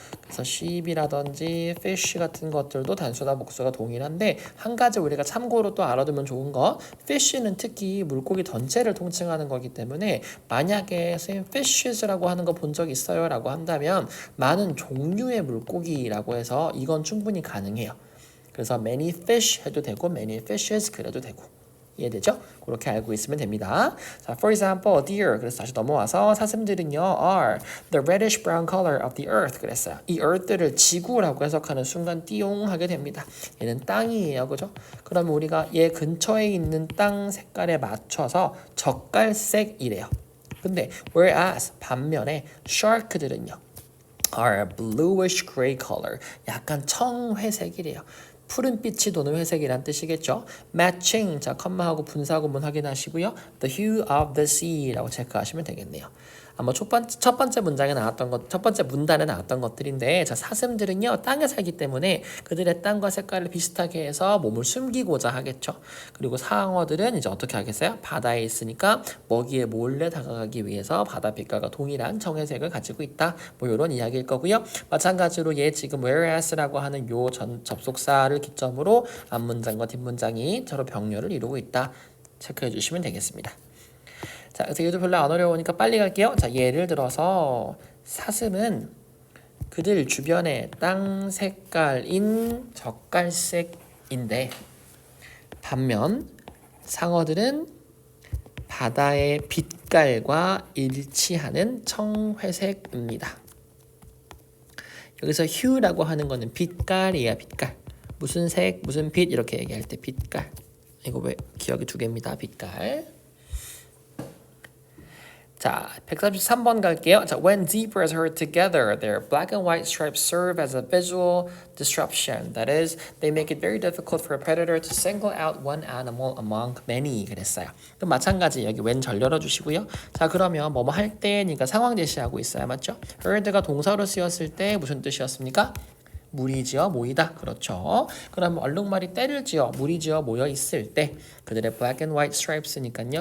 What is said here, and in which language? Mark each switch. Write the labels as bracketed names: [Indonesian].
[Korean] 그래서 sheep이라든지 fish 같은 것들도 단수나 복수가 동일한데 한 가지 우리가 참고로 또 알아두면 좋은 거 fish는 특히 물고기 전체를 통칭하는 거기 때문에 만약에 선생님 fishes라고 하는 거 본 적 있어요? 라고 한다면 많은 종류의 물고기라고 해서 이건 충분히 가능해요. 그래서 many fish 해도 되고 many fishes 그래도 되고 이해되죠? 그렇게 알고 있으면 됩니다. [English] 자, for example, deer. [Korean] 그래서 다시 넘어와서 사슴들은요, [English] are the reddish brown color of the earth. [Korean] 그랬어요. 이 earth를 지구라고 해석하는 순간 띠용하게 됩니다. 얘는 땅이에요, 그죠? 그러면 우리가 얘 근처에 있는 땅 색깔에 맞춰서 젓갈색이래요. 근데 whereas 반면에 shark들은요, [English] are bluish gray color. [Korean] 약간 청회색이래요. 푸른빛이 도는 회색이란 뜻이겠죠. matching, 자 컴마하고 분사구문 확인하시고요. [English] the hue of the sea [Korean] 라고 체크하시면 되겠네요. 아마 첫 번째 문장에 나왔던 것, 첫 번째 문단에 나왔던 것들인데, 자 사슴들은요 땅에 살기 때문에 그들의 땅과 색깔을 비슷하게 해서 몸을 숨기고자 하겠죠. 그리고 상어들은 이제 어떻게 하겠어요? 바다에 있으니까 먹이에 몰래 다가가기 위해서 바다 빛깔과 동일한 청회색을 가지고 있다. 뭐 이런 이야기일 거고요. 마찬가지로 얘 지금 whereas라고 하는 요 접속사를 기점으로 앞문장과 뒷문장이 서로 병렬을 이루고 있다. 체크해 주시면 되겠습니다. 자, 그래서 얘도 별로 안 어려우니까 빨리 갈게요. 자, 예를 들어서 사슴은 그들 주변의 땅 색깔인 젓갈색인데 반면 상어들은 바다의 빛깔과 일치하는 청회색입니다. 여기서 hue라고 하는 거는 빛깔이야, 빛깔. 무슨 색, 무슨 빛 이렇게 얘기할 때 빛깔. 이거 왜 기억이 두 개입니다. 빛깔. 자, 133번 갈게요. [English] 자, when zebras herd together, their black and white stripes serve as a visual disruption. That is, they make it very difficult for a predator to single out one animal among many. [Korean] 그랬어요. 그럼 마찬가지 여기 when 절 열어주시고요. 자, 그러면 뭐뭐 할 때니까 상황 제시하고 있어요. 맞죠? herd가 동사로 쓰였을 때 무슨 뜻이었습니까? 무리지어 모이다. 그렇죠. 그러면 얼룩말이 떼를 지어 무리지어 모여 있을 때 그들의 [English] black and white stripes [Korean] 니까요.